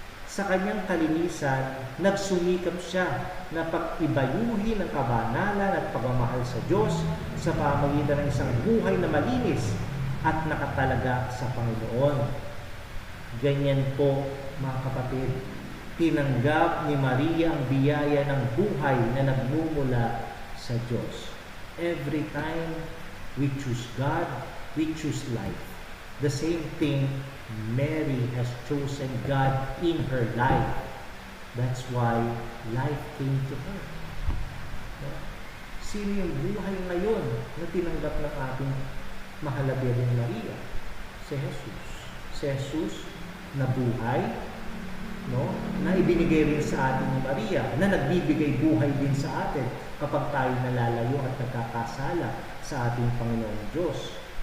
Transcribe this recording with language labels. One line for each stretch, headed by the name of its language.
Filipino: Sa kanyang kalinisan, nagsumikap siya na pag-ibayuhin ang kabanalan at pagmamahal sa Diyos sa pamamagitan ng isang buhay na malinis at nakatalaga sa Panginoon. Ganyan po, mga kapatid, tinanggap ni Maria ang biyaya ng buhay na nagmumula sa Diyos.
English: Every time we choose God, we choose life. The same thing, Mary has chosen God in her life. That's why life came to her.
Filipino: Sino yung buhay ngayon na tinanggap ng ating mahal na Birhen Maria? Si Jesus. Si Jesus na buhay, no? Na ibinigay rin sa atin ni Maria, na nagbibigay buhay din sa atin kapag tayo nalalayo at nagkakasala sa ating Panginoon Diyos.